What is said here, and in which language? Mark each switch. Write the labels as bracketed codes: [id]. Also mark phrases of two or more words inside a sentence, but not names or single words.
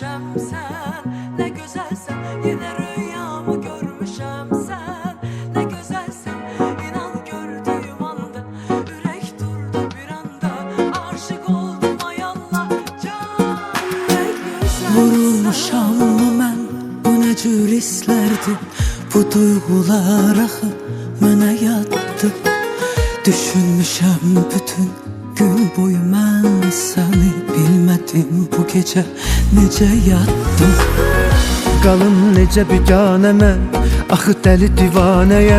[tr] sen, ne güzelsen. Yine rüyamı görmüşem sen, ne güzelsen. İnan gördüğüm anda yürek durdu bir anda. Aşık oldum ay Allah can, ne güzelsen. [az] Vurulmuşam mı mən, bu nə cür hisslərdir? Bu duyğular axı mənə yaddı. Düşünmüşəm bütün gün boyu mən səni, bilmədim bu gecə necə yatdım. Qalım necə biganə mən, axı dəli divanəyəm.